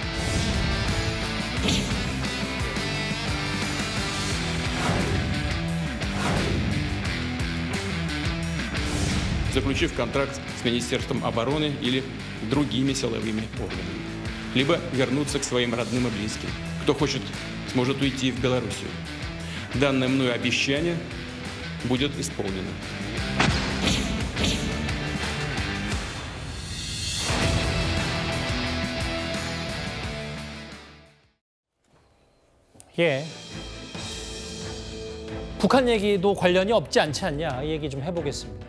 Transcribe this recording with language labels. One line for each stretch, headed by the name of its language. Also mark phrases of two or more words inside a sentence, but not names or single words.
Russian: Заключив контракт с Министерством обороны или другими силовыми органами. Либо вернуться к своим родным и близким. Кто хочет, сможет уйти в Белоруссию. Данное мною обещание будет исполнено.
Korean: 예. 북한 얘기도 관련이 없지 않지 않냐, 이 얘기 좀 해보겠습니다.